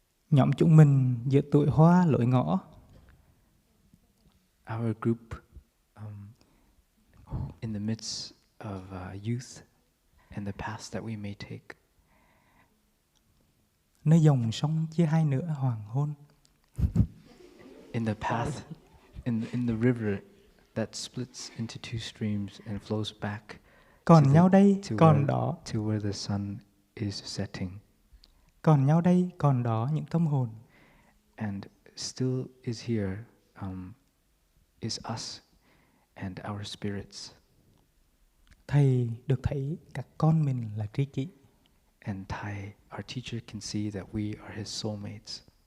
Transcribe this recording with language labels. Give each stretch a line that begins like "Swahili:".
Vietnamese: Nhóm chúng mình giữa tuổi hoa lối ngõ.
English: Our group in the midst of youth and the paths that we may take.
Vietnamese: Nơi dòng sông chia hai nửa hoàng hôn.
English: In the path, in the river that splits into two streams and flows back
Vietnamese: Còn nhau đây,
English: to
Vietnamese: còn đó.
English: to where the sun is setting.
Vietnamese: Còn nhau đây, còn đó những tâm hồn.
English: And still is here, is us and our spirits.
Vietnamese: Thầy được thấy các con mình là tri kỷ.
English: And Thai, our teacher, can see that we are his soulmates.